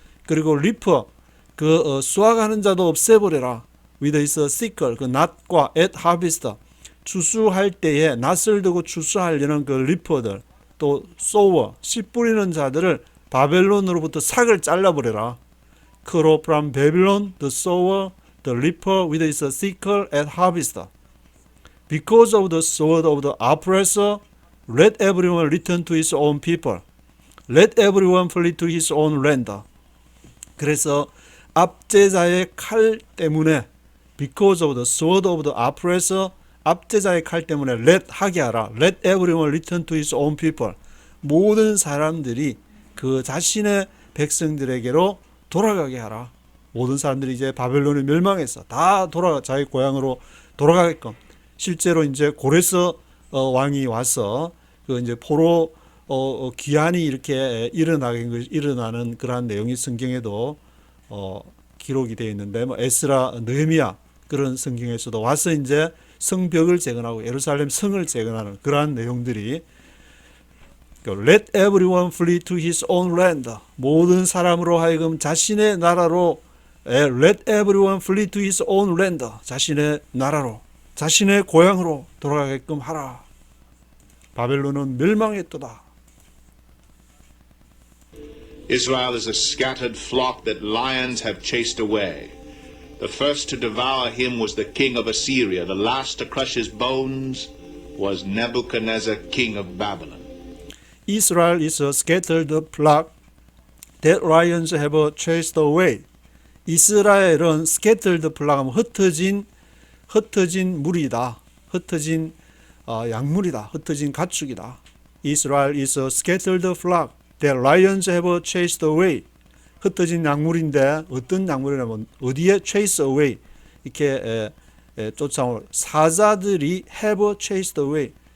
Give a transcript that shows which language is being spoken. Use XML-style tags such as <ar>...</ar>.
<ko>그리고 reaper 수확하는 자도 없애버려라.</ko> <en>with his sickle</en> <ko>낫과</ko> <en>at harvest.</en> <ko>추수할 때에 낫을 두고 추수하려는 그 reaper들, 또 sower, 씨 뿌리는 자들을 바벨론으로부터 삭을 잘라버려라.</ko> <en>cut off from Babylon the sower, the reaper with his sickle at harvest. Because of the sword of the oppressor, let everyone return to his own people. Let everyone flee to his own land.</en> <ko>그래서 압제자의 칼 때문에</ko> <en>because of the sword of the oppressor,</en> <ko>압제자의 칼 때문에 let 하게 하라.</ko> <en>let everyone return to his own people.</en> <ko>모든 사람들이 그 자신의 백성들에게로 돌아가게 하라. 모든 사람들이 이제 바벨론에 멸망해서 다 자기 고향으로 돌아가게끔. 실제로 이제 고레스 왕이 와서 그 이제 포로 기한이 이렇게 일어나는 그러한 내용이 성경에도 기록이 되어 있는데, 뭐 에스라, 느헤미야 그런 성경에서도 와서 이제 성벽을 재건하고 예루살렘 성을 재건하는 그러한 내용들이</ko> <en>Let everyone flee to his own land.</en> <ko>모든 사람으로 하여금 자신의 나라로</ko> <en>Let everyone flee to his own land.</en> <ko>자신의 나라로, 자신의 고향으로 돌아가게끔 하라. 바벨론은 멸망했도다.</ko> <en>Israel is a scattered flock that lions have chased away. The first to devour him was the king of Assyria. The last to crush his bones was Nebuchadnezzar, king of Babylon. Israel is a scattered flock that lions have chased away.</en> <ko>이스라엘은</ko> <en>scattered flock,</en> <ko>흩어진 무리다. 흩어진 양물이다. 흩어진 가축이다.</ko> <en>Israel is a scattered flock that lions have chased away.</en> <ko>흩어진 약물인데 어떤 약물이냐면 어디에</ko> <en>chase away</en> <ko>이렇게 쫓아오는 사자들이</ko> <en>have chased away.</en>